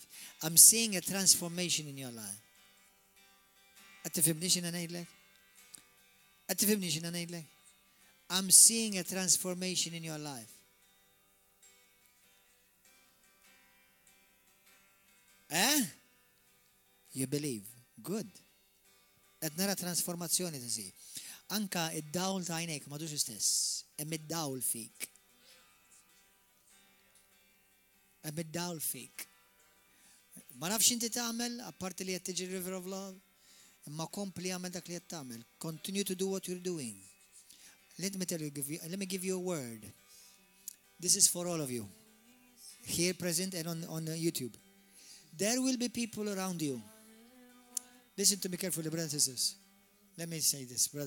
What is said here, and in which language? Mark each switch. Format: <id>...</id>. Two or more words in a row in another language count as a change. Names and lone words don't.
<en>I'm seeing a transformation in your life. I'm seeing a transformation in your life. You believe. Good.</en> <mt>Qed nara transformazzjoni ta' si. Anka id-dawl ta' għajnejk m'għadux istess. Hemm id-dawl fik. Hemm id-dawl fik. Ma nafx inti tagħmel apparti li qed tiġi</mt> <en>river of love,</en> <mt>imma kompli għamel dak li qed tagħmel.</mt> <en>Continue to do what you're doing. Let me give you a word. This is for all of you. Here present and on YouTube. There will be people around you. Listen to me carefully, brothers and sisters. Let me say this, brother.</en>